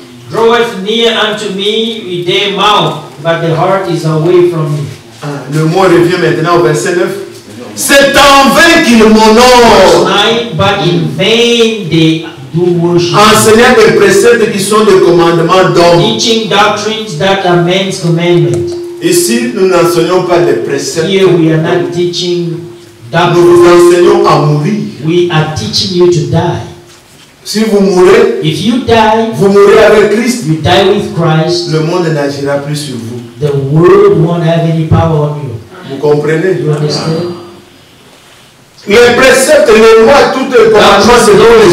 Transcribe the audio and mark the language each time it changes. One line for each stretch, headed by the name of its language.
English: Draweth near unto me with their mouth, but the heart is away from me.
French: Le mot revient maintenant au verset 9. C'est en vain qu'ils m'honorent.
English: But in vain they do worship.
French: Enseignant des préceptes qui sont des commandements d'hommes.
English: Teaching doctrines that are men's commandments.
French: Ici, nous n'enseignons pas des préceptes.
English: Here we are not teaching doctrines.
French: Nous vous enseignons à mourir.
English: We are teaching you to die.
French: Si vous mourrez,
English: if you die,
French: vous mourrez avec Christ.
English: You die with Christ.
French: Le monde n'agira plus sur vous.
English: The world won't have any power on you.
French: Vous comprenez?
English: You understand?
French: Les préceptes, les lois, toutes les commandements, c'est pour les